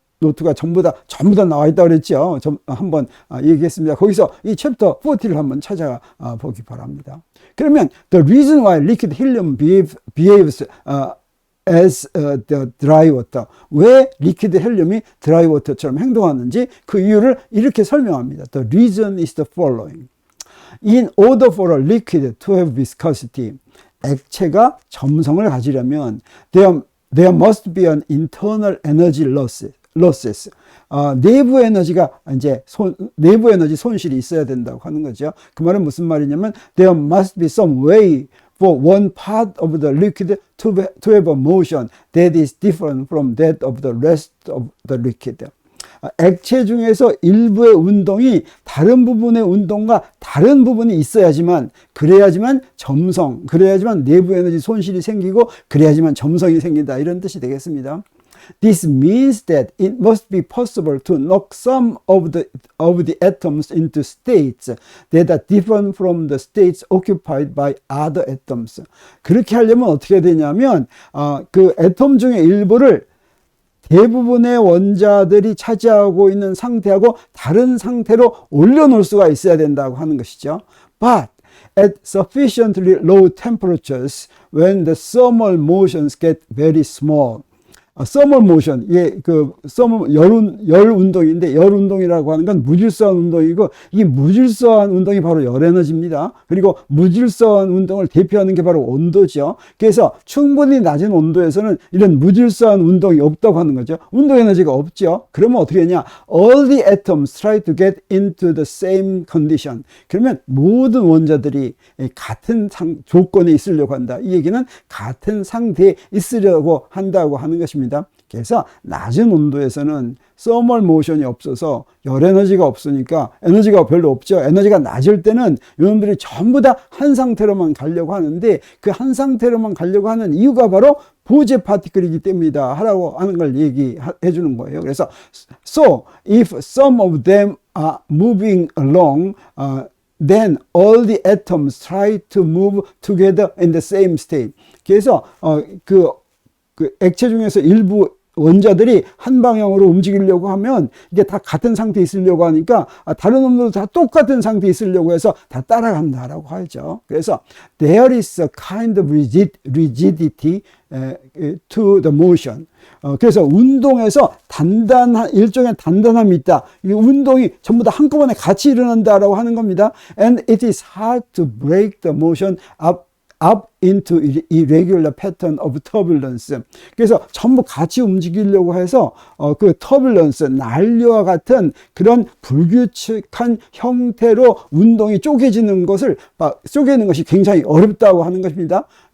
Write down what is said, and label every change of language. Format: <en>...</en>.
<ko>노트가 전부 다 나와 있다고 그랬죠. 한번 얘기했습니다. 거기서 이 챕터 40를 한번 찾아보기 바랍니다. 그러면</ko> <en>the reason why liquid helium behaves as the dry water,</en> <ko>왜 리퀴드 헬륨이 드라이 워터처럼 행동하는지 그 이유를 이렇게 설명합니다.</ko> <en>The reason is the following. In order for a liquid to have viscosity,</en> <ko>액체가 점성을 가지려면</ko> <en>there must be an internal energy losses.</en> <ko>내부 에너지가 내부 에너지 손실이 있어야 된다고 하는 거죠. 그 말은 무슨 말이냐면</ko> <en>there must be some way for one part of the liquid to have a motion that is different from that of the rest of the liquid.</en> <ko>액체 중에서 일부의 운동이 다른 부분의 운동과 다른 부분이 있어야지만, 그래야지만 내부 에너지 손실이 생기고, 그래야지만 점성이 생긴다, 이런 뜻이 되겠습니다.</ko> <en>This means that it must be possible to knock some of the atoms into states that are different from the states occupied by other atoms.</en> <ko>그렇게 하려면 어떻게 되냐면 그 애톰 중에 일부를 대부분의 원자들이 차지하고 있는 상태하고 다른 상태로 올려놓을 수가 있어야 된다고 하는 것이죠.</ko> <en>But at sufficiently low temperatures, when the thermal motions get very small, thermal motion,</en> <ko>열 운동인데, 열 운동이라고 하는 건 무질서한 운동이고, 이 무질서한 운동이 바로 열 에너지입니다. 그리고 무질서한 운동을 대표하는 게 바로 온도죠. 그래서 충분히 낮은 온도에서는 이런 무질서한 운동이 없다고 하는 거죠. 운동 에너지가 없죠. 그러면 어떻게 하냐?</ko> <en>All the atoms try to get into the same condition.</en> <ko>그러면 모든 원자들이 같은 조건에 있으려고 한다. 이 얘기는 같은 상태에 있으려고 한다고 하는 것입니다. 그래서 낮은 온도에서는 서멀 모션이 없어서 열 에너지가 없으니까 에너지가 별로 없죠. 에너지가 낮을 때는 이놈들이 전부 다 한 상태로만 가려고 하는데, 그 한 상태로만 가려고 하는 이유가 바로 보제 파티클이기 때문이다 하라고 하는 걸 얘기해 주는 거예요.</ko> <en>그래서 so if some of them are moving along, then all the atoms try to move together in the same state.</en> <ko>그래서 그 액체 중에서 일부 원자들이 한 방향으로 움직이려고 하면 이게 다 같은 상태에 있으려고 하니까 다른 놈들도 다 똑같은 상태에 있으려고 해서 다 따라간다라고 하죠.</ko> <en>그래서 there is a kind of rigidity to the motion.</en> <ko>그래서 운동에서 일종의 단단함이 있다. 이 운동이 전부 다 한꺼번에 같이 일어난다라고 하는 겁니다.</ko> <en>And it is hard to break the motion up into irregular pattern of turbulence.</en> <ko>그래서 전부 같이 움직이려고 해서 그 turbulence, 난류와 같은 그런 불규칙한 형태로 운동이 쪼개지는 것이 굉장히 어렵다고 하는 것입니다.</ko>